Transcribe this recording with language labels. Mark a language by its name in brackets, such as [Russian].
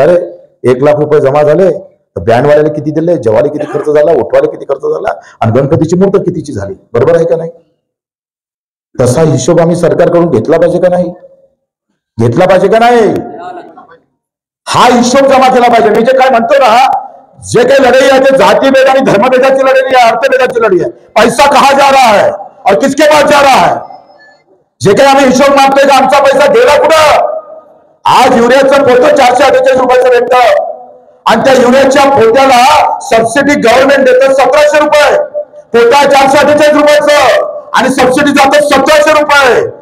[Marathi] का रे 1 लाख रुपये जमा झाले तर बँडवाल्याला किती दिले, जेवायला किती खर्च झाला, उठवायला किती खर्च झाला आणि गणपतीची मूर्त कितीची झाली. बरोबर आहे का नाही? तसा हिशोब आम्ही सरकारकडून घेतला पाहिजे का नाही? घेतला पाहिजे का नाही? हा हिशोब जमा केला पाहिजे. मी जे काय म्हणतो ना, जे काही लढाई आहे ते जातीभेद आणि धर्मभेदाची लढाई आहे, अर्थभेदाची लढाई आहे. [Hindi] पैसा कहा जा रहा है और किसके पास जा रहा है? [Marathi] जे काही आम्ही हिशोब मागतोय का आमचा पैसा गेला कुठं? आज युरियाचं पोतं 448 रुपयाचं भेटतं आणि त्या युरियाच्या पोत्याला सबसिडी गव्हर्नमेंट देतं 1700 रुपये. पोता 448 रुपयाचं आणि सबसिडी जातं 1700 रुपये.